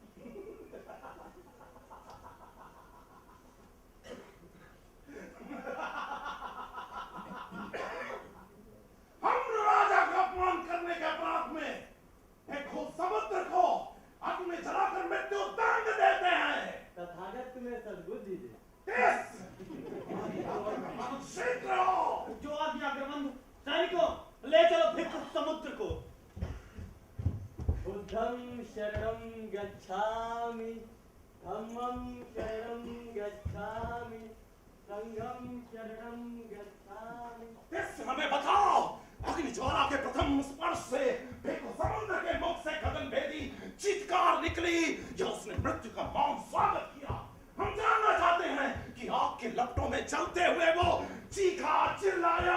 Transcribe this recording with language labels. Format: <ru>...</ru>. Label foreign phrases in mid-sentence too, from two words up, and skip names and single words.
<hi>हम राजा का अपमान करने के अपराध में देखो समुद्र को आग में जलाकर मृत्यु दंड देते हैं। तथागत तुम्हें सद्बुद्धि दे। शीघ्र हो। जो आज्ञा अग्रबंधु, सैनिकों ले चलो भिक्षु समुद्र को।</hi> <pi>बुद्धं शरणं गच्छामि, धम्मं शरणं गच्छामि, संघं शरणं गच्छामि।</pi> <hi>हमें बताओ, अग्नि ज्वाला के प्रथम स्पर्श से भिक्षु समुद्र के मुख से गगनभेदी चीत्कार निकली या उसने मृत्यु का मौन स्वागत किया। हम जानना चाहते हैं कि आग के लपटों में चलते हुए वो चीखा चिल्लाया।</hi>